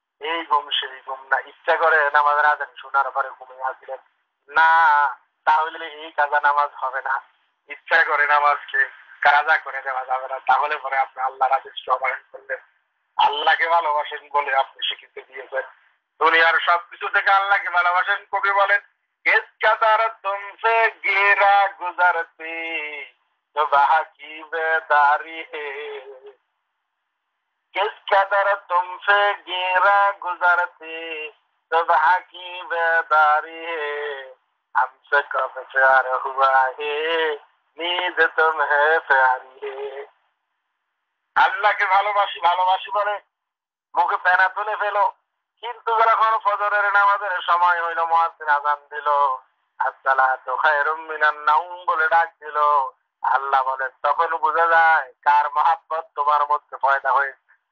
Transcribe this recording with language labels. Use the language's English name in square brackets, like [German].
[Bangla] এই ঘুম সেই ঘুম না, ইচ্ছা করে নামাজের আজান শোনার পরে ঘুমিয়ে আসছিলেন না, তাহলে এই কাজা নামাজ হবে না। ইচ্ছা করে নামাজকে কাজা করে দেওয়া যাবে না, তাহলে পরে আপনি আল্লাহর আদেশ অমান্য করলেন। আল্লাহকে ভালোবাসেন বলে আপনি স্বীকৃতি দিয়েছেন। দুনিয়ার সবকিছু থেকে আল্লাহকে ভালোবাসেন। কবি বলেন, [Hindi] किस कदर तुमसे गिरा गुजरती सुबह की बेदारी है, किस कदर तुमसे गिरा गुजरती सुबह की बेदारी है, हमसे कब प्यार हुआ है नींद तुम्हें प्यारी है। [Bangla] আল্লাহকে ভালোবাসি ভালোবাসি বলে মুখে পেনা তুলে ফেলো, কিন্তু যখন ফজরের নামাজের সময় হইল, মুয়াজ্জিন আযান দিল, [Arabic] আসসালাতু খায়রুম মিনান নাওম [Bangla] বলে ডাক দিল, আল্লাহ বলে তখন বোঝা যায় কার মহাব্বত তোমার মধ্যে পয়দা হয়েছে।